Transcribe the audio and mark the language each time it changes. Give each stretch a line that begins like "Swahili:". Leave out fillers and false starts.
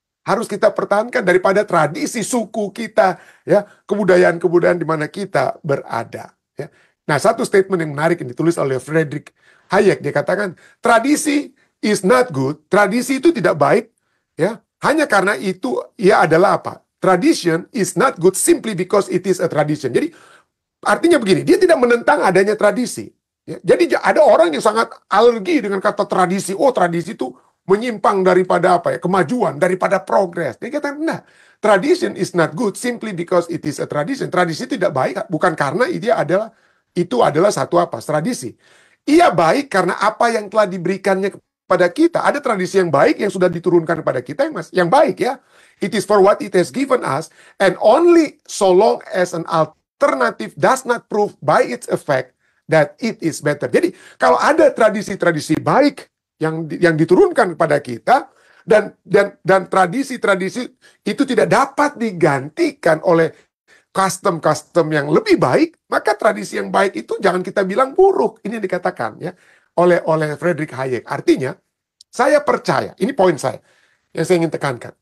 Indonesian: Harus kita pertahankan daripada tradisi suku kita, ya, kebudayaan-kebudayaan di mana kita berada. Ya. Nah, satu statement yang menarik yang ditulis oleh Friedrich Hayek, dia katakan tradisi
English: is not good,
Indonesian: tradisi itu tidak baik, ya, hanya karena itu ia adalah apa?
English: Tradition is not good simply because it is a tradition.
Indonesian: Jadi artinya begini, dia tidak menentang adanya tradisi. Ya. Jadi ada orang yang sangat alergi dengan kata tradisi. Oh, tradisi itu menyimpang daripada apa ya? Kemajuan, daripada progres. Dia katakan, nah,
English: tradition is not good simply because it is a tradition.
Indonesian: Tradisi tidak baik bukan karena itu adalah satu apa? Tradisi. Ia baik karena apa yang telah diberikannya pada kita. Ada tradisi yang baik yang sudah diturunkan kepada kita yang baik ya.
English: It is for what it has given us, and only so long as an alternative does not prove by its effect that it is better.
Indonesian: Jadi kalau ada tradisi-tradisi baik yang diturunkan kepada kita dan tradisi-tradisi itu tidak dapat digantikan oleh custom-custom yang lebih baik, maka tradisi yang baik itu jangan kita bilang buruk. Ini yang dikatakan ya oleh Friedrich Hayek. Artinya, saya percaya, ini poin saya, yang saya ingin tekankan.